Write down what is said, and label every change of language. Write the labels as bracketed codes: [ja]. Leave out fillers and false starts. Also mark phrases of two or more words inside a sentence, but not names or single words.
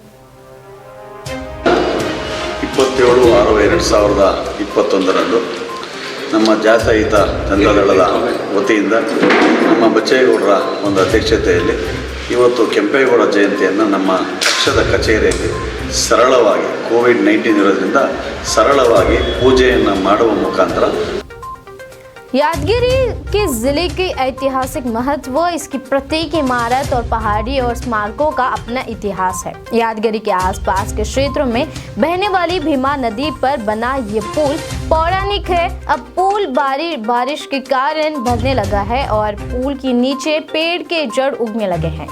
[kn] 27/6/2021 ನಮ್ಮ ಜಾತ್ಯತೀತ ಜನತಾದಳದ ವತಿಯಿಂದ ನಮ್ಮ ಬಚ್ಚೇಗೌಡರ ಒಂದು ಅಧ್ಯಕ್ಷತೆಯಲ್ಲಿ ಇವತ್ತು ಕೆಂಪೇಗೌಡ ಜಯಂತಿಯನ್ನು ನಮ್ಮ ಪಕ್ಷದ ಕಚೇರಿಯಲ್ಲಿ ಸರಳವಾಗಿ ಕೋವಿಡ್-19 ಇರೋದ್ರಿಂದ ಸರಳವಾಗಿ ಪೂಜೆಯನ್ನು ಮಾಡುವ ಮುಖಾಂತರ [hi] यादगिरी के जिले के ऐतिहासिक महत्व, इसकी प्रत्येक इमारत और पहाड़ी और स्मारकों का अपना इतिहास है। यादगिरी के आसपास के क्षेत्रों में बहने वाली भीमा नदी पर बना ये पुल पौराणिक है। अब पुल बारिश के कारण भरने लगा है और पुल के नीचे पेड़ के जड़ उगने लगे हैं।